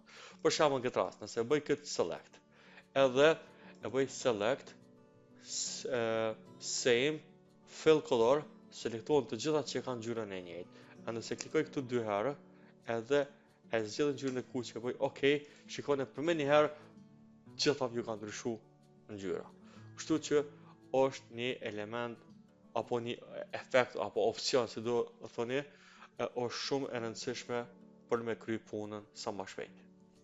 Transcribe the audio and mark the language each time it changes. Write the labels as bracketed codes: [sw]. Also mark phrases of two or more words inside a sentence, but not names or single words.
[sq] Për shembull në këtë rast, nëse e bëj këtë select, edhe e bëj [en] select, same, fill color, [sq] selektohen të gjitha që kanë ngjyrën e njëjtë. A nëse klikoj këtu dy herë, edhe e zgjedh ngjyrën e kuqe, e bëj OK, shikoni për më një herë gjitha ju kanë ndryshu ngjyra. Kështu që është një element apo një efekt apo opcion, si do thoni, është shumë e rëndësishme për me kry punën sa më shpejt.